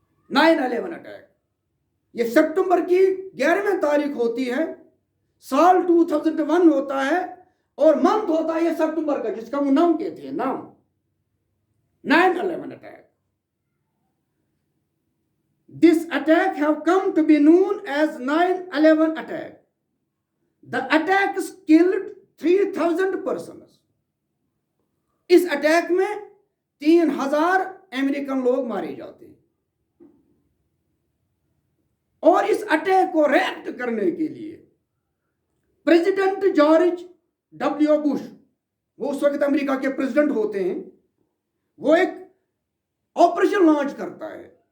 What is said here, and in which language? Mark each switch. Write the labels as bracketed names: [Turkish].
[Urdu] 9/11 attack یہ September کی 11ویں تاریخ ہوتی ہے، سال 2001 ہوتا ہے، اور منتھ ہوتا ہے یہ سپٹمبر کا، جس کا وہ نام کہتے ہیں، نام 9/11 attack. [English] This attack have come to be known as 9/11 attack. The attacks killed 3,000 persons. [Urdu] اس attack میں 3,000 امریکن لوگ مارے جاتے ہیں، اور اس اٹیک کو ریئیکٹ کرنے کے لیے پریزیڈنٹ جارج ڈبلیو بش، وہ اس وقت امریکہ کے پریزیڈنٹ ہوتے ہیں، وہ ایک آپریشن لانچ کرتا ہے۔